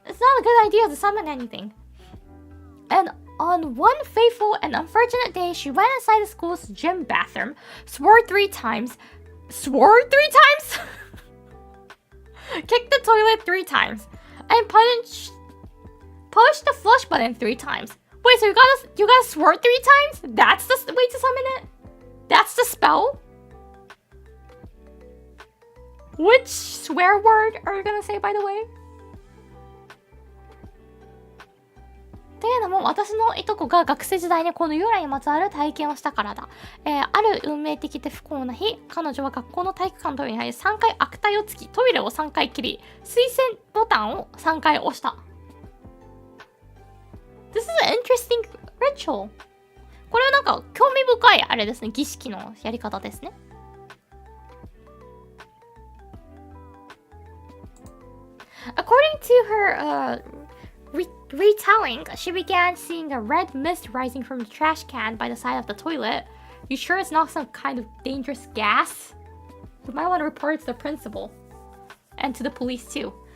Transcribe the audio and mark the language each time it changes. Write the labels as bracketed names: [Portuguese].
[English] It's not a good idea to summon anything. And on one fateful and unfortunate day, she went inside the school's gym bathroom, swore 3 times, kicked the toilet 3 times, and pushed the flush button 3 times. Wait, so you gotta swore 3 times? That's the way to summon it? That's the spell? Which swear word are you gonna say, by the way? [Japanese] っていうのも、私のいとこが学生時代にこの幽霊にまつわる体験をしたからだ。ある運命的で不幸な日、彼女は学校の体育館のトイレに入り3回悪態をつき、トイレを3回切り、推薦ボタンを3回押した。 [English] This is an interesting ritual. [Japanese] これはなんか興味深いあれですね、儀式のやり方ですね。 [English] According to her retelling, she began seeing a red mist rising from the trash can by the side of the toilet. You sure it's not some kind of dangerous gas? You might want to report it to the principal. And to the police too.